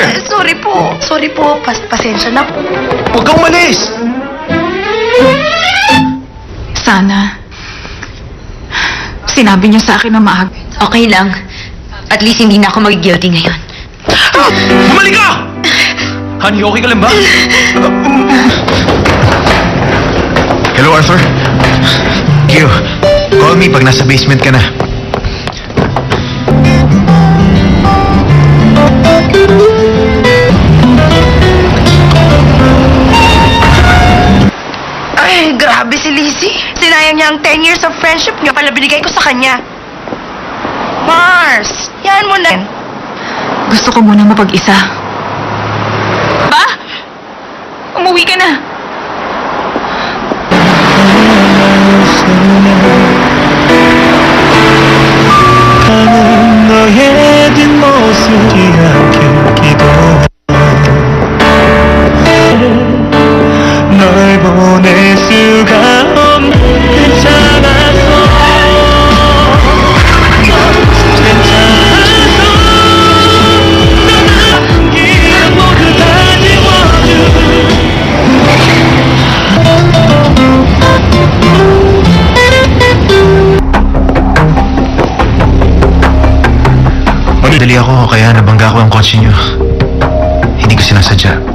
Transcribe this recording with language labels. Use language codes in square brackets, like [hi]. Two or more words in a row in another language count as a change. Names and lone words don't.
[tl] Sorry po. Sorry po. Pasensya na po. Huwag kang umalis! Sana, sinabi niyo sa akin na maaga. Okay lang. At least hindi na ako mag-guilty ngayon. Bumalik ka! Honey, okay ka lang ba? Hello, Arthur. Q, [en] call me [tl] pag nasa basement ka na. Ay, grabe si Lizzie. Sinayang niya ang [en] 10 years of friendship [tl] niya pala binigay ko sa kanya. Mars, yan mo na. Gusto ko muna mapag-isa. Ba? Umuwi ka na. [ko] 가는 너의 뒷모습이 않길 기도해 널 보낼 수가 없는 괜찮았어 괜찮았어 떠난 모두 다 지워줘 [tl] Dali ako, kaya nabangga ko ang kotse niyo. Hindi ko sinasadya.